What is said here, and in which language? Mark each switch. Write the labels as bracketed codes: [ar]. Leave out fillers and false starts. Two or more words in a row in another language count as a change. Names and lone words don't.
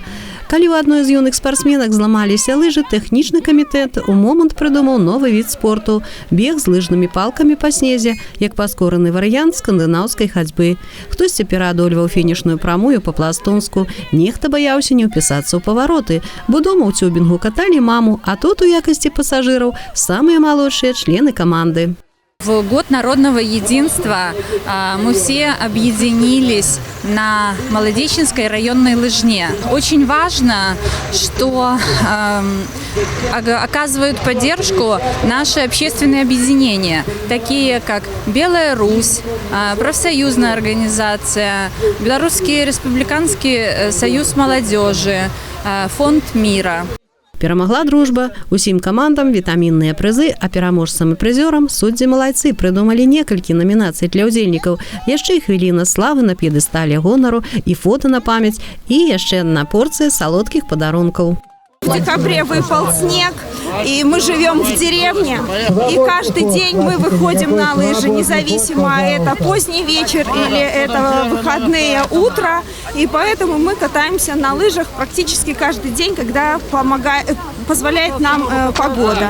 [be] Калі ў адной з юных спартсменак зламаліся лыжы, тэхнічны камітэт у момант прыдумаў новы від спорту – бег з лыжнымі палкамі па снезе, як паскораны варыянт скандынаўскай хадзьбы. Хтосьці пераадольваў фінішную прамую па-пластунску, нехта баяўся не ўпісацца ў павароты, бо дома ў цюбінгу каталі маму, а тут у якасці пасажыраў самыя малодшыя члены каманды. [ru] В год народного единства мы все объединились на Молодеченской районной лыжне. Очень важно, что оказывают поддержку наши общественные объединения, такие как Белая Русь, профсоюзная организация, Белорусский республиканский союз молодежи, фонд мира. [be] Перамагла дружба, усім камандам вітамінныя прызы, а пераможцам і прызёрам суддзі-малайцы прыдумалі некалькі номінацый для ўдзельнікаў. Яшчэ і хвіліна славы на п'едэстале гонару, і фота на памяць, і яшчэ адна порцыя салодкіх падарункаў. [ru] В декабре выпал снег, и мы живем в деревне, и каждый день мы выходим на лыжи, независимо, это поздний вечер или это выходные утро, и поэтому мы катаемся на лыжах практически каждый день, когда позволяет нам погода.